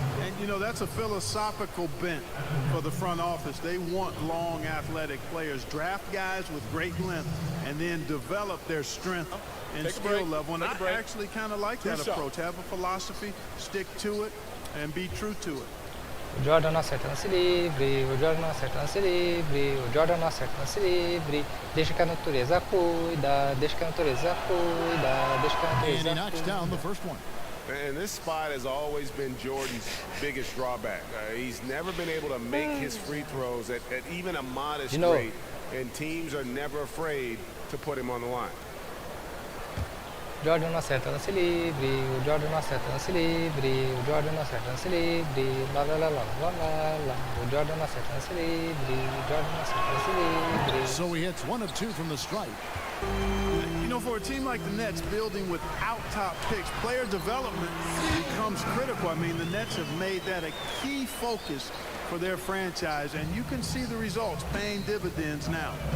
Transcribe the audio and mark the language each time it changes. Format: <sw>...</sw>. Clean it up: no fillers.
<en>And, you know, that's a philosophical bent for the front office. They want long, athletic players. Draft guys with great length and then develop their strength and skill level. And I actually kind of like that approach. Have a philosophy, stick to it, and be true to it.</en> <pt>O Jordan não acerta lance livre, o Jordan não acerta lance livre, o Jordan não acerta lance livre. Deixa que a natureza cuida, deixa que a natureza cuida, deixa que a natureza cuida.</pt> <en>And he knocks down the first one. And this spot has always been Jordan's biggest drawback. He's never been able to make his free throws at even a modest rate, and teams are never afraid to put him on the line.</en> <pt>Jordan não acerta lance livre, o Jordan não acerta lance livre, o Jordan não acerta lance livre, lá lá lá lá lá lá lá, o Jordan não acerta lance livre, o Jordan não acerta lance livre.</pt> <en>So he hits 1 of 2 from the stripe. You know, for a team like the Nets building without top picks, player development becomes critical. I mean, the Nets have made that a key focus for their franchise, and you can see the results paying dividends now.</en>